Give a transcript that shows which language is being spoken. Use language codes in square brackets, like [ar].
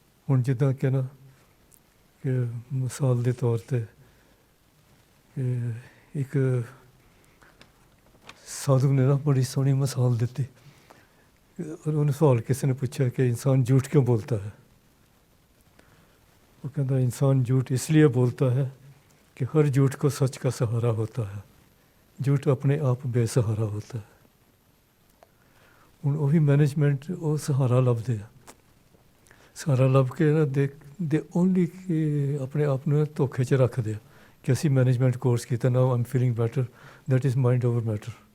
[pa] ਹੁਣ ਜਿੱਦਾਂ ਕਿ ਨਾ ਕਿ ਮਿਸਾਲ ਦੇ ਤੌਰ 'ਤੇ ਇੱਕ ਸਾਧੂ ਨੇ ਨਾ ਬੜੀ ਸੋਹਣੀ ਮਿਸਾਲ ਦਿੱਤੀ। ਉਹਨੂੰ ਸਵਾਲ ਕਿਸੇ ਨੇ ਪੁੱਛਿਆ ਕਿ ਇਨਸਾਨ [hi] झूठ क्यों बोलता है? वो कहता इंसान झूठ इसलिए बोलता है कि हर झूठ को सच का सहारा होता है, झूठ अपने आप बेसहारा होता है। [pa] ਹੁਣ ਉਹੀ ਮੈਨੇਜਮੈਂਟ ਉਹ ਸਹਾਰਾ ਲੱਭਦੇ ਆ। ਸਹਾਰਾ ਲੱਭ ਕੇ ਨਾ [en] ਦੇ ਓਨਲੀ [pa] ਆਪਣੇ ਆਪ ਨੂੰ ਧੋਖੇ 'ਚ ਰੱਖਦੇ ਆ ਕਿ ਅਸੀਂ ਮੈਨੇਜਮੈਂਟ ਕੋਰਸ ਕੀਤਾ, [en] Now I'm feeling better, that is mind over matter.